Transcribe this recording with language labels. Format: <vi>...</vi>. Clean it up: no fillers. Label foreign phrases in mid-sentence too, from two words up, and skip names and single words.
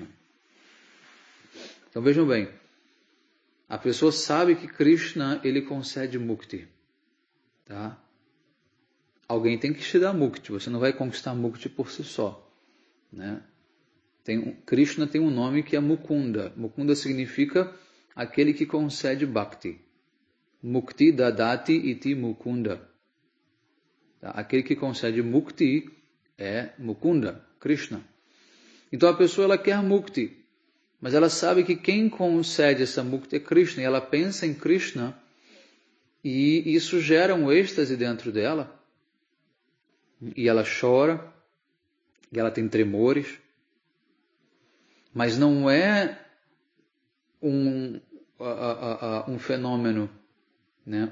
<pt>Então vejam bem, a pessoa sabe que Krishna, ele concede mukti, tá? Alguém tem que te dar mukti, você não vai conquistar mukti por si só, né? Krishna tem um nome que é Mukunda. Mukunda significa aquele que concede bhakti.</pt> <sa>Mukti dadati iti Mukunda.</sa> <pt>Tá? Aquele que concede mukti é Mukunda, Krishna. Então a pessoa ela quer mukti, mas ela sabe que quem concede essa mukti é Krishna, e ela pensa em Krishna E isso gera um êxtase dentro dela, e ela chora, e ela tem tremores, mas não é um fenômeno, né?</pt>